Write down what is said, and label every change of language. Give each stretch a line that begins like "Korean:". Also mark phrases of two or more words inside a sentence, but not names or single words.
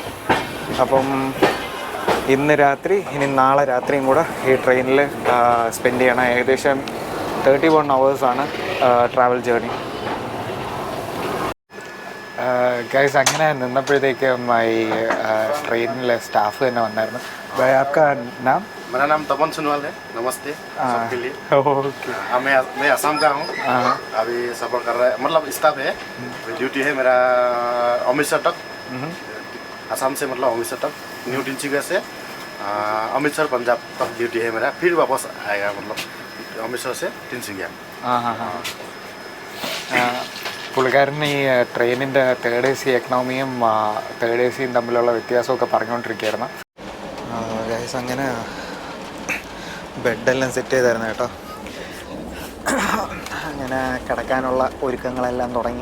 Malayalam: അപ്പം ഇന്ന് രാത്രി ഇനി നാളെ രാത്രിയും കൂടെ ഈ ട്രെയിനിൽ സ്പെൻഡ് ചെയ്യണം. ഏകദേശം 31
English: hours travel journey.
Malayalam: ഗൈസ് അങ്ങനെ നിന്നപ്പോഴത്തേക്കും ഈ ട്രെയിനിലെ സ്റ്റാഫ് തന്നെ വന്നായിരുന്നു.
Hindi: आपका नाम? मेरा नाम तपन सुनवाल है. नमस्ते सबके लिए. ओके. मैं असम का हूँ. अभी सफर कर रहा है, मतलब स्टाफ है. ड्यूटी है मेरा अमृतसर तक. असम से मतलब अमृतसर तक, न्यू तिनसुकिया से अमृतसर पंजाब तक ड्यूटी है मेरा. फिर वापस आएगा मतलब अमृतसर से तिनसुकिया.
Malayalam: പുള്ളിക്കാരൻ ഈ ട്രെയിനിൻ്റെ
English: third AC
Malayalam: എക്കണോമിയും
English: third AC
Malayalam: യും തമ്മിലുള്ള വ്യത്യാസമൊക്കെ പറഞ്ഞുകൊണ്ടിരിക്കുകയായിരുന്നു. ഗൈസ് അങ്ങനെ ബെഡെല്ലാം സെറ്റ് ചെയ്തായിരുന്നു കേട്ടോ. അങ്ങനെ കിടക്കാനുള്ള ഒരുക്കങ്ങളെല്ലാം തുടങ്ങി.